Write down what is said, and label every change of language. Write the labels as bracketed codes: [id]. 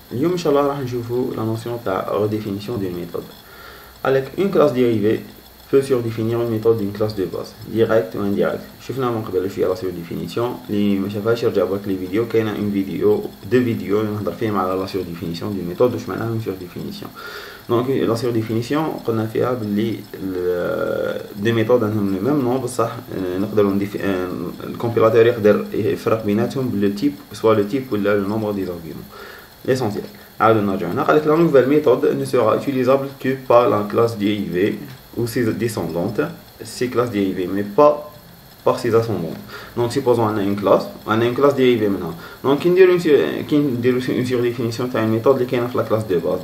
[ar] اليوم ان شاء الله راح نشوفوا la notion تاع [fr] redéfinition d'une méthode. avec une classe dérivée peut surdéfinir une méthode d'une classe de base direct ou indirect. [ar] شفنا من قبل شويه la surdéfinition. اللي ما شافهاش يرجع برك لي فيديو. [fr] كاينه اون فيديو دو فيديو [ar] نهضر فيهم على [fr] la surdéfinition d'une méthode [ar] واش معناها [fr] une surdéfinition. دونك la surdéfinition [ar] قلنا فيها باللي [fr] دي ميثود عندهم لو ميم نون بصح [ar] نقدروا [fr] الكومبيلاتور [ar] يقدر يفرق بيناتهم [fr] باللو تيب سوا لو تيب ولا لو نومبر دي زارغيومون. [ar] ليسونسيال عاود نرجعوا هنا. قالك [fr] la nouvelle méthode ne sera utilisable que par la classe dérivée ou ses descendantes, ces classes dérivées, mais pas par ses ascendantes. Donc supposons on a une classe dérivée maintenant. Donc qui [ar] نديرو [fr] une surdéfinition تاع une méthode [ar] اللي كاينه في [fr] la classe de base.